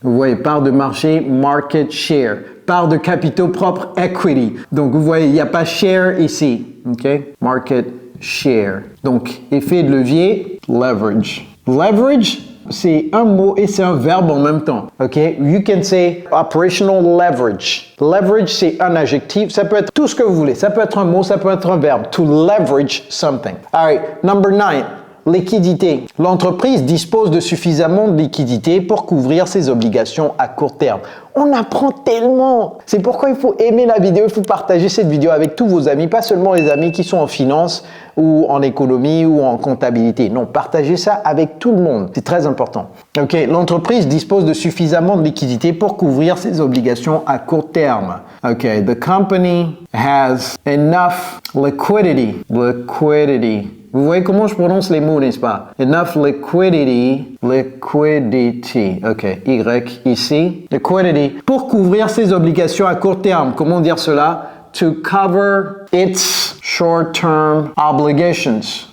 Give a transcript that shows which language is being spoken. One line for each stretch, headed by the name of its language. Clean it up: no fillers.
French: Vous voyez, part de marché, market share. Part de capitaux propres, equity. Donc, vous voyez, il n'y a pas share ici, ok? Market share. Donc, effet de levier, leverage. Leverage, c'est un mot et c'est un verbe en même temps. OK?
English: You can say operational leverage.
French: Leverage, c'est un adjectif. Ça peut être tout ce que vous voulez. Ça peut être un mot, ça peut être un verbe.
English: To leverage something. All right. Number 9. Liquidité.
French: L'entreprise dispose de suffisamment de liquidité pour couvrir ses obligations à court terme. On apprend tellement. C'est pourquoi il faut aimer la vidéo, il faut partager cette vidéo avec tous vos amis, pas seulement les amis qui sont en finance ou en économie ou en comptabilité. Non, partagez ça avec tout le monde. C'est très important. OK, l'entreprise dispose de suffisamment de liquidité pour couvrir ses obligations à court terme.
English: OK, the company has enough liquidity. Liquidity.
French: Vous voyez comment je prononce les mots, n'est-ce pas?
English: Enough liquidity. Liquidity. OK.
French: Y ici. Liquidity. Pour couvrir ses obligations à court terme. Comment dire cela?
English: To cover its short-term obligations.